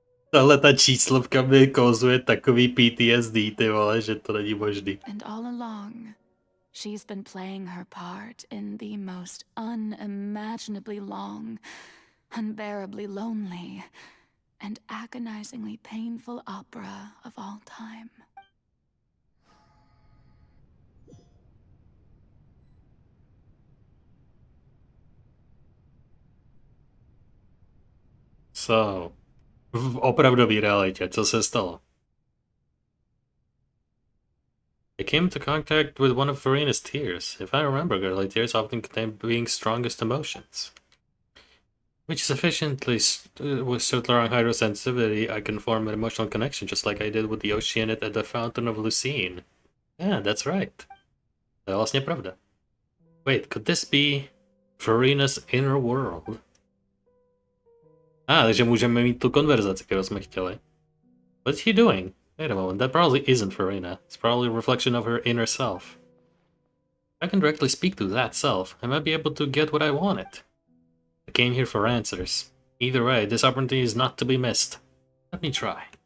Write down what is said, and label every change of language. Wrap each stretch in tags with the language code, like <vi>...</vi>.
<cs>Tahle ta číslovka mi kozuje takový PTSD, ty vole, že to není možný.</cs> <en>And all along, she's been playing her part in the most unimaginably long, unbearably lonely, and agonizingly painful opera of all time.</en> <cs>So, v opravdové realitě, co se stalo?</cs> <en>I came into contact with one of Farina's tears. If I remember correctly, tears often contain being's strongest emotions. Which sufficiently with certain hydrosensitivity, I can form an emotional connection, just like I did with the oceanid at the Fountain of Lucine. Yeah, that's right.</en> <cs>To je vlastně pravda.</cs> <en>Wait, could this be Farina's inner world?</en> <cs>Takže můžeme mít tu konverzaci, kterou jsme chtěli.</cs> <en>What's he doing? Wait a moment, that probably isn't Farina. It's probably a reflection of her inner self. If I can directly speak to that self, I might be able to get what I wanted. I came here for answers. Either way, this opportunity is not to be missed. Let me try.</en>